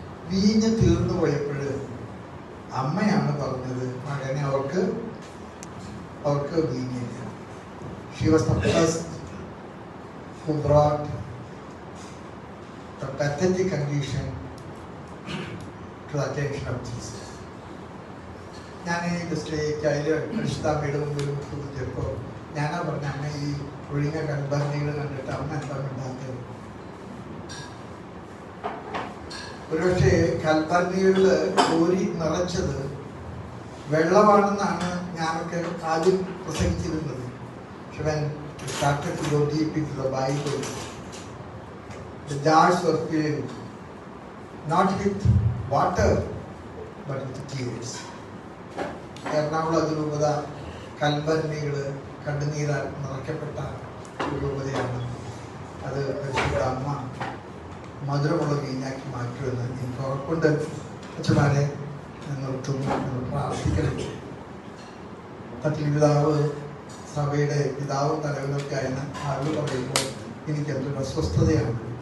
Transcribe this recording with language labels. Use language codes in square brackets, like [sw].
[ml] വീഞ്ഞ് തീർന്നു പോയപ്പോൾ അമ്മയാണ് പറഞ്ഞത്, മകനെ അവർക്ക് വീഞ്ഞില്ല. [en] She was the first who brought the pathetic condition to the attention of Jesus. [ml] ഞാൻ ഈ സ്റ്റേക്കായാലും പരിശുദ്ധാമ്മയുടെ മുമ്പിൽ ചോദിച്ചപ്പോൾ ഞാനാ പറഞ്ഞ, അമ്മ ഈ ഒഴിഞ്ഞ കൺഭരണികൾ കണ്ടിട്ട് അമ്മ എന്താ ഉണ്ടാക്കിയത്? ഒരുപക്ഷെ കൽപ്പരണികളിൽ കോരി നിറച്ചത് വെള്ളമാണെന്നാണ് ഞാനൊക്കെ ആദ്യം പ്രസംഗിച്ചിരുന്നത്. പക്ഷെ [en] when we started to go deep into the Bible, the jars were filled not with water but with tears. [ml] Ernakulam അതിരൂപത കൽഭരണികൾ കണ്ണുനീരാൽ നിറയ്ക്കപ്പെട്ട ഒരു രൂപതയാണ്. അത് പരിശുദ്ധ അമ്മ മധുരമുള്ള വീഞ്ഞാക്കി മാറ്റുമെന്ന് എനിക്ക് ഉറപ്പുണ്ട്. അച്ഛന്മാരെ നിർത്തുന്നു, പ്രാർത്ഥിക്കണം. പിതാവ് സഭയുടെ പിതാവും തലവനൊക്കെ ആയിരുന്ന ആളുകൾ പറയുമ്പോൾ എനിക്ക് എന്തൊരു അസ്വസ്ഥതയാണ്.